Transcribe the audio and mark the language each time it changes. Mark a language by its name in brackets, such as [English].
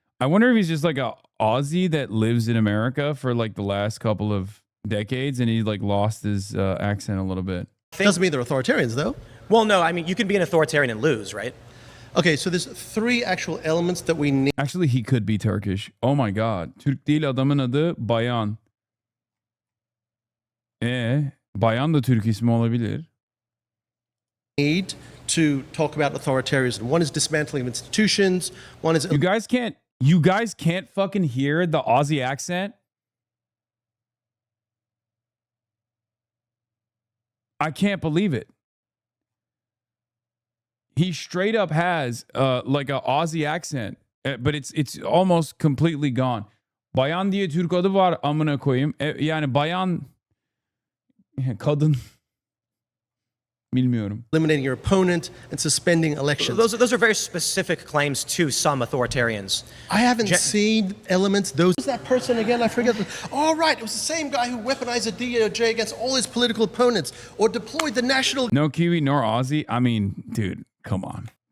[English] I wonder if he's just like a Aussie that lives in America for like the last couple of decades, and he like lost his accent a little bit. Doesn't mean they're authoritarians, though. Well, no, I mean you can be an authoritarian and lose, right? Okay, so there's 3 actual elements that we need. Actually, he could be Turkish. Oh my God. [Turkish] Türk değil adamın adı Bayan. Bayan da Türk ismi olabilir. [English] Need to talk about authoritarianism. One is dismantling of institutions. One is you guys can't fucking hear the Aussie accent. I can't believe it. He straight up has like a Aussie accent, but it's almost completely gone. [Turkish] Bayan diye Türk adı var amına koyayım. Yani bayan kadın bilmiyorum. [English] Eliminating your opponent and suspending elections. Those are very specific claims to some authoritarians. I haven't seen elements. Who's that person again? I forget. Oh, right. It was the same guy who weaponized the DOJ against all his political opponents or deployed the National No Kiwi nor Aussie. I mean, dude, come on.